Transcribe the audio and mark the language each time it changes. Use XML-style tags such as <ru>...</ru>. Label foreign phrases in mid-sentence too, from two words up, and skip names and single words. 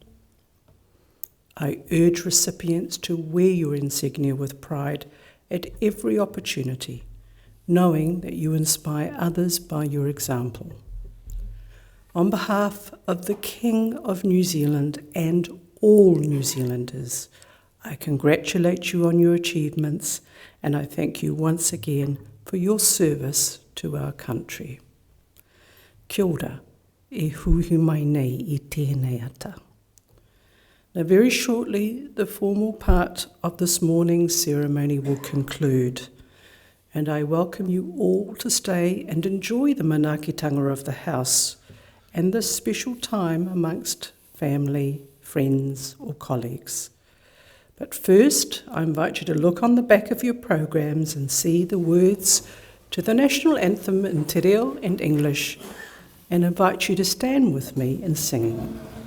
<en>I urge recipients to wear your insignia with pride at every opportunity, knowing that you inspire others by your example. On behalf of the King of New Zealand and all New Zealanders, I congratulate you on your achievements, and I thank you once again for your service to our country.</en> <mi>Kia ora, e huhi mai nei I tēnei ata.</mi> <en>Now, very shortly, the formal part of this morning's ceremony will conclude, and I welcome you all to stay and enjoy the manaakitanga of the house and this special time amongst family, friends or colleagues. But first, I invite you to look on the back of your programs and see the words to the national anthem in te reo and English, and invite you to stand with me in singing.</en>